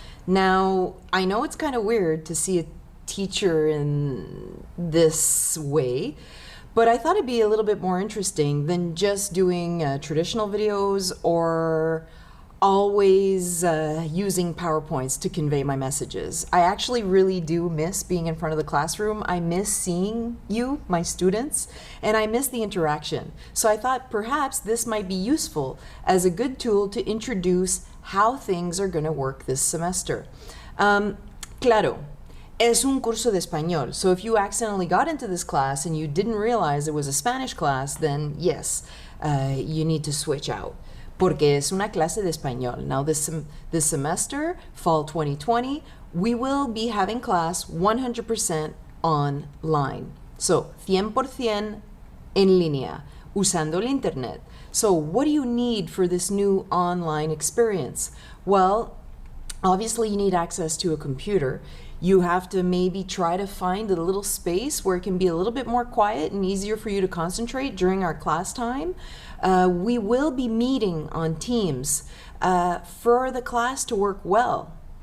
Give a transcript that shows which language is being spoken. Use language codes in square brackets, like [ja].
[en] Now, I know it's kind of weird to see a teacher in this way, but I thought it'd be a little bit more interesting than just doing traditional videos or always using PowerPoints to convey my messages. I actually really do miss being in front of the classroom. I miss seeing you, my students, and I miss the interaction. So I thought perhaps this might be useful as a good tool to introduce how things are going to work this semester. [es] Claro, es un curso de español. [en] So if you accidentally got into this class and you didn't realize it was a Spanish class, then yes, you need to switch out. [es] Porque es una clase de español. [en] Now this semester, fall 2020, we will be having class 100% online. [es] So, 100% en línea, usando el internet. [en] So what do you need for this new online experience? Well, obviously you need access to a computer. You have to maybe try to find a little space where it can be a little bit more quiet and easier for you to concentrate during our class time. We will be meeting on Teams for the class to work well.